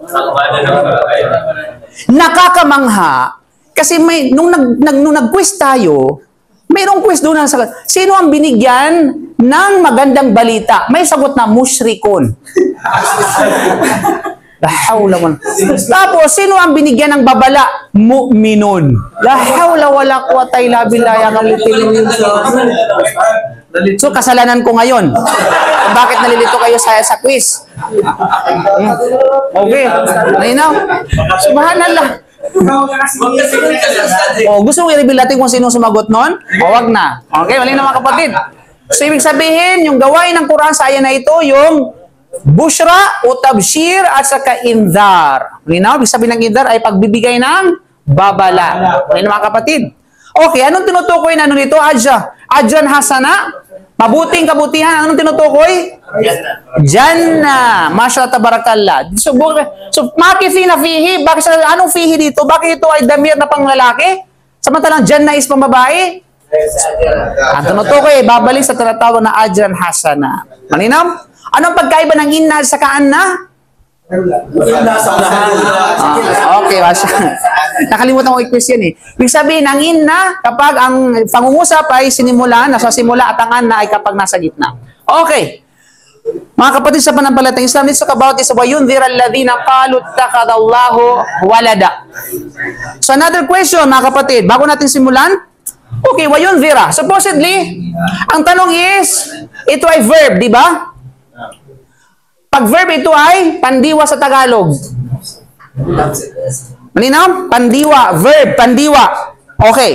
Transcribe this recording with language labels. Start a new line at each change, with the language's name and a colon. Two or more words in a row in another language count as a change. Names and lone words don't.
Filipino: Nakakamangha. Kasi nung nag-quiz tayo, mayroong quiz doon sa sino ang binigyan ng magandang balita? May sagot na musyrikun.
Arabic: لا حول ولا.
Filipino: Tapos, sino ang binigyan ng babala? Mu'minun.
Arabic: لا حول ولا قوة إلا بالله.
Filipino: So, kasalanan ko ngayon. Bakit nalilito kayo sa quiz? Okay. Malinaw? Subhanallah. Gusto mo i-reveal natin kung sino sumagot nun? Wag na. Okay, malinaw mga kapatid. So, ibig sabihin, yung gawain ng Quran sa aya na ito, yung bushra o tabshir at saka indhar. Malinaw? Ibig sabihin ng indhar ay pagbibigay ng babala. Malinaw mga kapatid. Okay, anong tinutukoy na nito?
Arabic: أجرا حسنا?
Filipino: Mabuting kabutihan. Anong tinutukoy?
Arabic: جنة. ماشاء تبارك الله. So ماكثين فيه.
Filipino: Anong fihi dito? Bakit ito ay damir na panglalaki? Samantalang Jannah is pambabae? Ang tinutukoy, babalik sa tinatawag na
Arabic: أجرا حسنا.
Filipino: Malinaw? Anong pagkaiba ng inna sa kaanna? Okay, nakalimutan ko i-quiz yan eh. Ibig sabihin, ang inna kapag ang pangungusap ay sinimula, nasa simula at ang anna ay kapag nasa gitna. Okay. Mga kapatid sa panampalatayang Islam,
English: let's talk about this.
Arabic: وَيُنْذِرَ الَّذِينَ قَالُوا اتَّخَذَ اللَّهُ وَلَدًا.
English: So another question,
Filipino: mga kapatid, bago natin simulan. Okay, وَيُنْذِرَ. Supposedly, ang tanong is, ito ay verb, di ba? Pag verb ito ay pandiwa sa Tagalog. Malinaw? Pandiwa, verb, pandiwa. Okay.